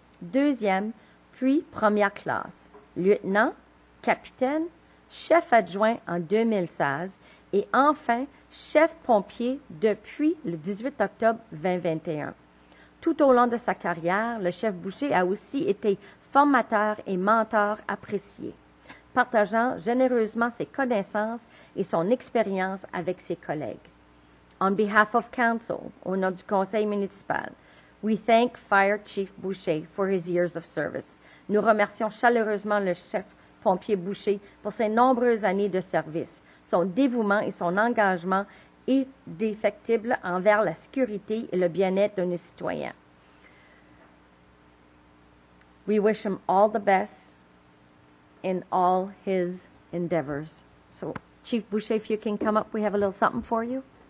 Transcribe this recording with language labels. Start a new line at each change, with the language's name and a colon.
French: deuxième, puis première classe, lieutenant, capitaine, chef adjoint en 2016 et enfin chef pompier depuis le 18 octobre 2021. Tout au long de sa carrière, le chef Boucher a aussi été formateur et mentor apprécié, partageant généreusement ses connaissances et son expérience avec ses collègues.
English: On behalf of Council,
French: au nom du Conseil municipal,
English: we thank Fire Chief Boucher for his years of service.
French: Nous remercions chaleureusement le chef pompier Boucher pour ses nombreuses années de service, son dévouement et son engagement indéfectible envers la sécurité et le bien-être de nos citoyens.
English: We wish him all the best in all his endeavors. So, Chief Boucher, if you can come up, we have a little something for you.